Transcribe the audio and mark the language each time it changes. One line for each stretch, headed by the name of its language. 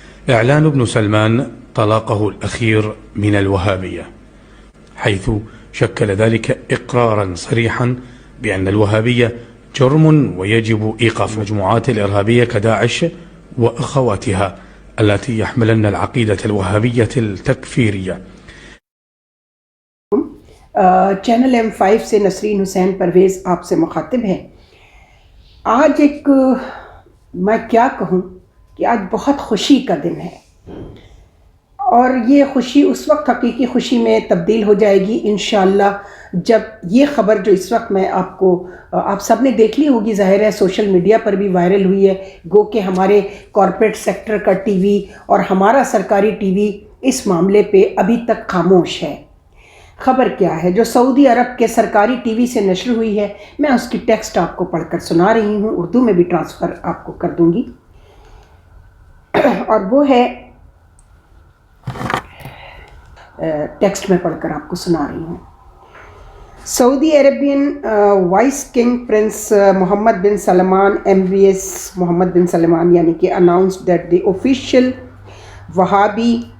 Arabic: إعلان ابن سلمان طلاقه الأخير من الوهابية، حيث شكل ذلك إقرارا صريحا بأن الوهابية جرم ويجب إيقاف مجموعات الإرهابية كداعش وأخواتها التي يحملن العقيدة الوهابية التكفيرية.
Urdu: چینل M5 سے نسرین حسین پرویز آپ سے مخاطب ہے. آج ایک میں کیا کہوں کہ آج بہت خوشی کا دن ہے، اور یہ خوشی اس وقت حقیقی خوشی میں تبدیل ہو جائے گی انشاءاللہ جب یہ خبر جو اس وقت میں آپ سب نے دیکھ لی ہوگی، ظاہر ہے سوشل میڈیا پر بھی وائرل ہوئی ہے، گو کہ ہمارے کارپوریٹ سیکٹر کا ٹی وی اور ہمارا سرکاری ٹی وی اس معاملے پہ ابھی تک خاموش ہے. خبر کیا ہے جو سعودی عرب کے سرکاری ٹی وی سے نشر ہوئی ہے، میں اس کی ٹیکسٹ آپ کو پڑھ کر سنا رہی ہوں، اردو میں بھی ٹرانسفر آپ کو کر دوں گی، اور وہ ہے ٹیکسٹ میں پڑھ کر آپ کو سنا رہی ہوں. سعودی عربین وائس کنگ پرنس محمد بن سلمان MBS محمد بن سلمان یعنی کہ
English: announced that the official Wahhabi